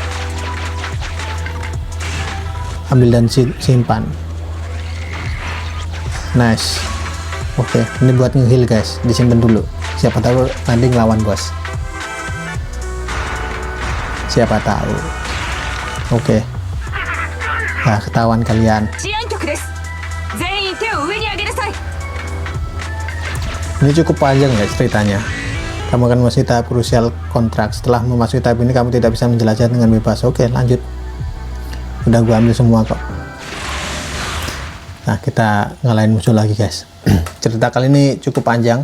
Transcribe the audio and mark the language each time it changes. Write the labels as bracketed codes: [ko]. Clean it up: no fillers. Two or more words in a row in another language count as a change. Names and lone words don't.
[id] Ambil dan simpan. Nice. Oke, ini buat ngeheal guys. Disimpan dulu. Siapa tahu nanti ngelawan bos. Siapa tahu. Oke. Nah, ketahuan kalian. [ja] 治安局です。全員手を上に上げなさい。 [id] Ini cukup panjang ya ceritanya. Kamu akan memasuki tahap krusial kontrak. Setelah memasuki tahap ini, kamu tidak bisa menjelajah dengan bebas. Oke, lanjut. Udah gua ambil semua kok. Nah, kita ngalahin musuh lagi guys. Cerita kali ini cukup panjang.